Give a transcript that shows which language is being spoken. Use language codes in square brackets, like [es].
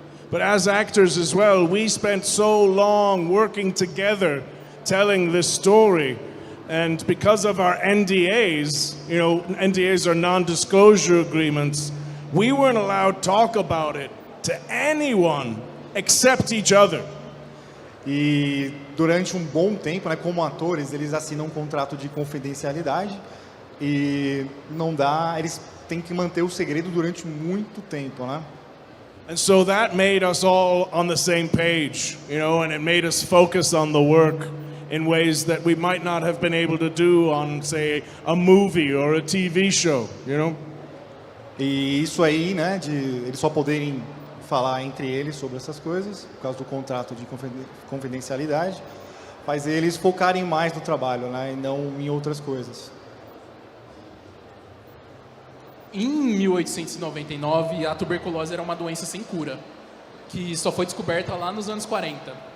[en] But as actors as well, we spent so long working together telling this story. And because of our NDAs, you know, NDAs are non-disclosure agreements, we weren't allowed to talk about it to anyone except each other. [pt] E durante um bom tempo, né, como atores, eles assinam um contrato de confidencialidade e não dá, eles têm que manter o segredo durante muito tempo, né? [en] And so that made us all on the same page, you know, and it made us focus on the work in ways that we might not have been able to do on, say, a movie or a TV show, you know? [pt] E isso aí, né, de eles só poderem falar entre eles sobre essas coisas, por causa do contrato de confidencialidade, faz eles focarem mais no trabalho, né, e não em outras coisas. Em 1899, a tuberculose era uma doença sem cura, que só foi descoberta lá nos anos 40.